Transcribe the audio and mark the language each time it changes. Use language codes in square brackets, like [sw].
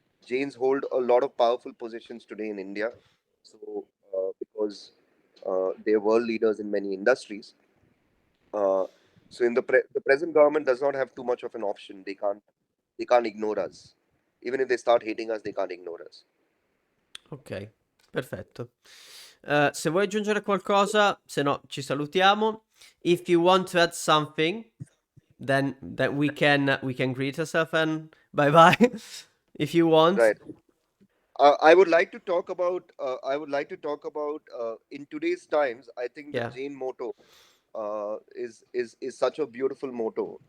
[en] Jains hold a lot of powerful positions today in India. So because they're world leaders in many industries. Uh, so in the present government does not have too much of an option. They can't ignore us. Even if they start hating us, they can't ignore us. [it] ok, perfetto. Se vuoi aggiungere qualcosa, se no ci salutiamo. [en] If you want to add something, then we can greet ourselves and bye bye. If you want. Right. I would like to talk about. I would like to talk about in today's times. I think the Yeah. Jain motto is such a beautiful motto,